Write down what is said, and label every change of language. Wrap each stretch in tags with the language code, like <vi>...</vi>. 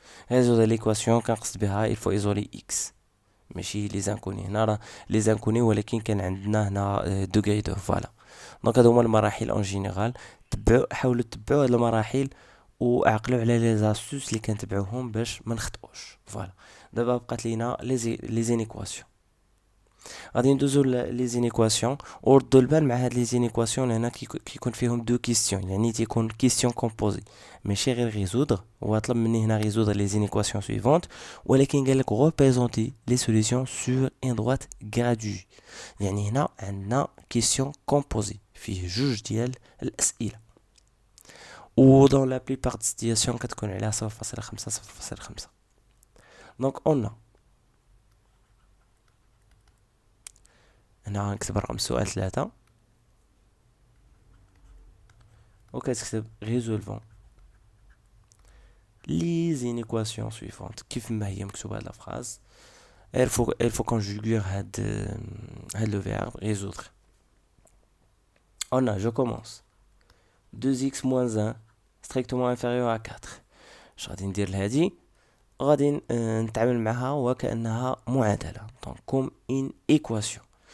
<fr>résoudre l'équation</fr> <ar>كنقصد بها</ar> <fr>il faut isoler x ماشي les inconnus.</fr> <ar>هنا les inconnus ولكن كان عندنا هنا degré de voilà. دونك هادو هما المراحل اون جينيرال. حاولوا تتبعوا هاد المراحل وعقلوا على لي زاستوس اللي كنتبعوهم باش ما نخطئوش. فوالا دابا بقات لينا لي زينيكواسيون. غادي ندوزو لي زينيكواسيون وردوا البال مع هاد لي زينيكواسيون هنا كيكون فيهم دو كيستيون، يعني تيكون كيستيون كومبوزي ماشي غير ريزودر. هو طلب مني هنا ريزودر لي زينيكواسيون سويفونت، ولكن قال لك ريبريزونتي لي سوليوشن سور ان دروات غراديو. يعني هنا عندنا كيستيون كومبوزي فيه جوج ديال الاسئله، و دون لا بليبار دي سيتياسيون كتكون عليها 0.5 0.5. دونك اون هنا غنكتب رقم السؤال 3 وكتكتب ريزولفون لي زينيكواسيون سويفونت كيف ما هي مكتوبه هاد لا فراز.</ar> <fr>il faut conjuguer هاد le verbe résoudre. on a je commence 2x moins 1 strictement inférieur à 4.</fr> <ar>اش غادي ندير لهادي؟ غادي نتعامل معها وكأنها معادله، دونك كوم ان ايكواسيون.</ar>